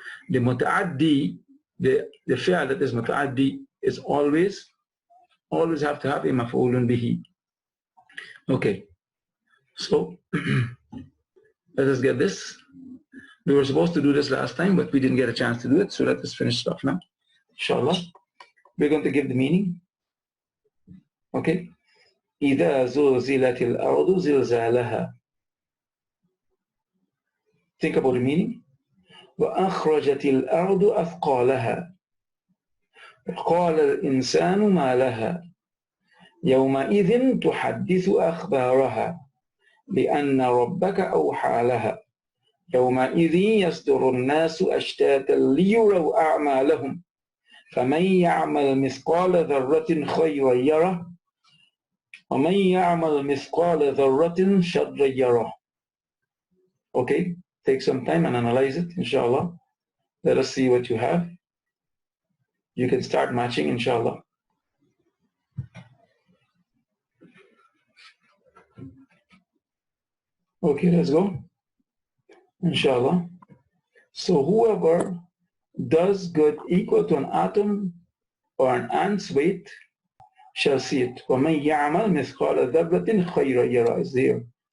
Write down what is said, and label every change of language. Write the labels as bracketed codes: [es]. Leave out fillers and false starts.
[en] The muta'addi, the fi'l that is muta'addi is always have to have a maf'ulun bihi. Okay. So let us get this. We were supposed to do this last time, but we didn't get a chance to do it. So let us finish it off now. Inshallah. We're going to give the meaning. Okay. [ar] إذا زلزلت الأرض زلزالها. [en] Think about the meaning. [ar] وأخرجت الأرض أثقالها. قال الإنسان ما لها. يومئذ تحدث أخبارها بأن ربك أوحى لها. يومئذ يصدر الناس أشتاتا ليروا أعمالهم فمن يعمل مثقال ذرة خيرا يره ومن يعمل مثقال ذرة شرا يره. [en] Okay, take some time and analyze it, inshallah. Let us see what you have. You can start matching, inshallah. Okay, let's go. Inshallah. So whoever does good equal to an atom or an ant's weight shall see it. [ar] وَمَنْ يَعْمَلْ مِثْقَالَ ذَرَّةٍ خَيْرًا يَرَهُ is there.